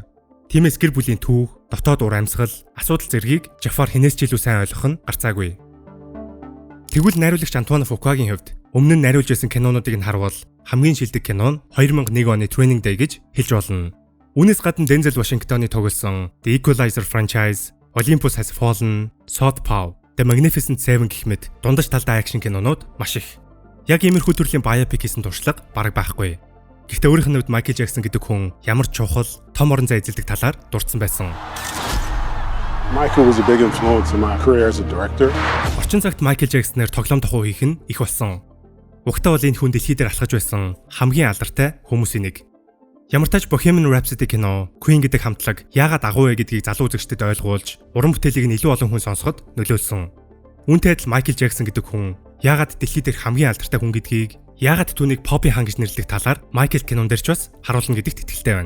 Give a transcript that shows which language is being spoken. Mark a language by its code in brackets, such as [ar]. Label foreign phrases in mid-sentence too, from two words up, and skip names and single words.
[mn] Тиймээс гэр бүлийн түүх, дотоод ур амьсгал, асуудал зэргийг Jafar хинээс ч илүү сайн ойлгох нь гарцаагүй. Тэгвэл найруулагч Antoine Fuqua-гийн хувьд өмнө нь найруулж байсан кинонуудыг нь харвал хамгийн шилдэг кино нь 2001 оны Training Day гэж хэлж болно. Үүнээс гадна Denzel Washington-ы тоглосон The Equalizer franchise, Olympus Has Fallen, Southpaw, The Magnificent Seven гэх мэт дундаж талдаа акшн кинонууд маш их. Яг иймэрхүү төрлийн biopic хийсэн туршлага бараг байхгүй. Гэхдээ өөрийнх нь хувьд Michael Jackson гэдэг хүн ямар чухал, том орон зай эзэлдэг талаар дурдсан байсан. [en] Michael was a big influence in my career as a director. [mn] Орчин цагт Michael Jackson-ээр тоглоом тохуу хийх нь их болсон. Угтаа бол энэ хүн дэлхий дээр алхаж байсан хамгийн алдартай хүмүүсийн нэг. Ямар тач Bohemian Rhapsody кино, Queen гэдэг хамтлаг яагаад агуу вэ гэдгийг залуу үзэгчдэд ойлгуулж, уран бүтээлийг нь илүү олон хүн сонсоход нөлөөлсөн. Үүнтэй адил Michael Jackson гэдэг хүн яагаад дэлхий дээр хамгийн алдартай хүн гэдгийг, яагаад түүнийг Poppy хаан гэж нэрлэдэг талаар Michael кинон дээр ч бас харуулна гэдэгт итгэлтэй байна.